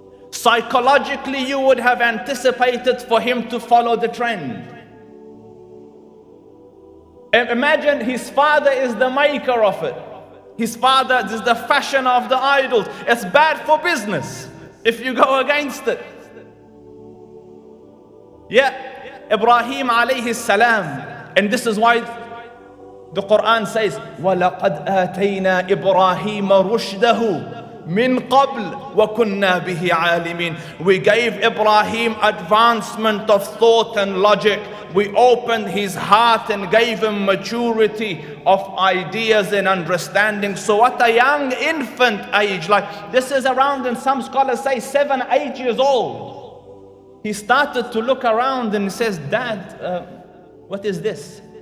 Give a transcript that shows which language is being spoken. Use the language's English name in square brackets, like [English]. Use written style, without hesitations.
[English] Psychologically, you would have anticipated for him to follow the trend. Imagine his father is the maker of it. His father is the fashioner of the idols. It's bad for business if you go against it. Yeah, Ibrahim alayhi salam. And this is why the Quran says, [Arabic] وَلَقَدْ آتَيْنَا إِبْرَاهِيمَ رُشْدَهُ مِنْ قَبْلِ وَكُنَّا بِهِ عَالِمِينَ. [English] We gave Ibrahim advancement of thought and logic. We opened his heart and gave him maturity of ideas and understanding. So at a young infant age, like this is around, and some scholars say 7, 8 years old, he started to look around and he says, Dad, what is this?